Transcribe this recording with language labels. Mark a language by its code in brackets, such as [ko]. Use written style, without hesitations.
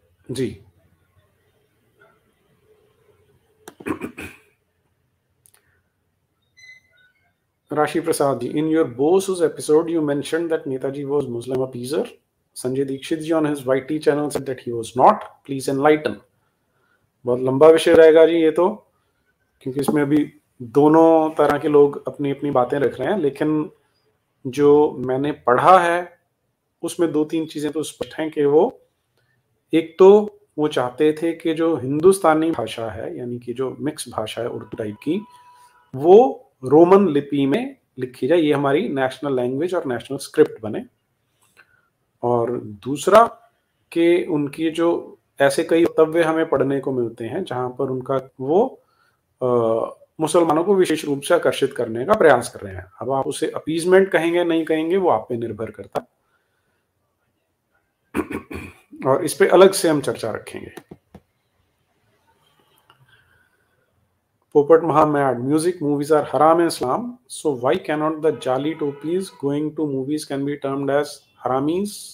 [en] Ji, Rashi Prasad ji, in your Bose's episode you mentioned that Netaji was Muslim appeaser. Sanjay Dikshit ji on his YT channel said that he was not. Please enlighten. [hi] बहुत लंबा विषय रहेगा जी ये तो, क्योंकि इसमें अभी दोनों तरह के लोग अपनी अपनी बातें रख रहे हैं। लेकिन जो मैंने पढ़ा है उसमें दो तीन चीजें तो स्पष्ट हैं कि वो, एक तो वो चाहते थे कि जो हिंदुस्तानी भाषा है, यानी कि जो मिक्स भाषा है उर्दू टाइप की, वो रोमन लिपि में लिखी जाए, ये हमारी नेशनल लैंग्वेज और नेशनल स्क्रिप्ट बने। और दूसरा कि उनकी जो ऐसे कई वक्तव्य हमें पढ़ने को मिलते हैं जहां पर उनका वो मुसलमानों को विशेष रूप से आकर्षित करने का प्रयास कर रहे हैं। अब आप उसे अपीजमेंट कहेंगे नहीं कहेंगे वो आप पे निर्भर करता है, और इस पे अलग से हम चर्चा रखेंगे। [en] Popat Muhammad, music movies are haram in Islam, so why cannot the jali topis going to movies can be termed as haramis?